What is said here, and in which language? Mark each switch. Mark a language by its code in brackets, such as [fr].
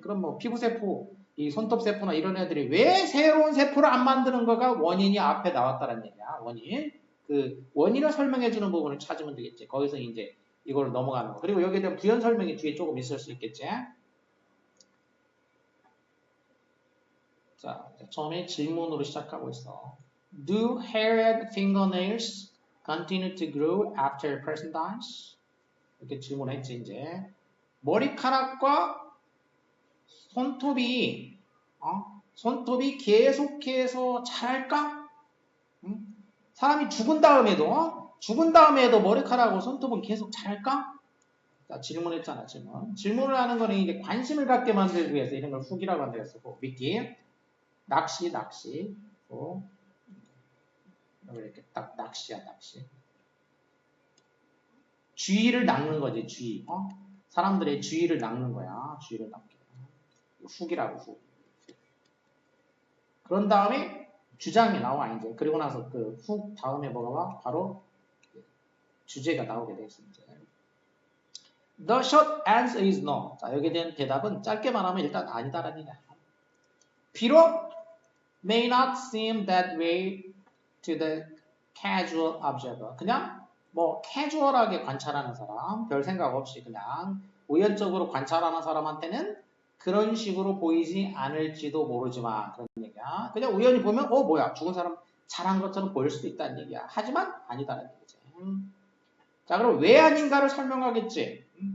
[ko] 그럼 뭐 피부 세포, 이 손톱 세포나 이런 애들이 왜 새로운 세포를 안 만드는 거가 원인이 앞에 나왔다는 얘기야. 원인. 그 원인을 설명해 주는 부분을 찾으면 되겠지. 거기서 이제 이걸 넘어가는 거. 그리고 여기에 대한 부연 설명이 뒤에 조금 있을 수 있겠지. 자, 처음에 질문으로 시작하고 있어. [en] Do hair and fingernails continue to grow after a person dies? [ko] 이렇게 질문했지 이제. 머리카락과 손톱이 계속해서 자랄까? 응? 사람이 죽은 다음에도 머리카락하고 손톱은 계속 자랄까? 자, 질문했잖아, 질문. 질문을 하는 거는 이제 관심을 갖게 만들기 위해서 이런 걸 훅이라고 한다 했었고, 미끼, 낚시. 여기 이렇게 딱 낚시야, 낚시. 주의를 낚는 거지, 주의. 사람들의 주의를 낚는 거야, 주의를 낚게. 훅이라고, 훅. 그런 다음에 주장이 나와, 이제. 그리고 나서 그 훅 다음에 뭐가 와? 바로 주제가 나오게 돼 있습니다. [en] The short answer is no. [ko] 자, 여기에 대한 대답은 짧게 말하면 일단 아니다라는 얘기야. 비록 [en] may not seem that way to the casual observer. [ko] 그냥 뭐 캐주얼하게 관찰하는 사람, 별 생각 없이 그냥 우연적으로 관찰하는 사람한테는 그런 식으로 보이지 않을지도 모르지만 그런 얘기야. 그냥 우연히 보면 뭐야 죽은 사람 잘한 것처럼 보일 수도 있다는 얘기야. 하지만 아니다라는 얘기지. 자, 그럼 왜 아닌가를 설명하겠지.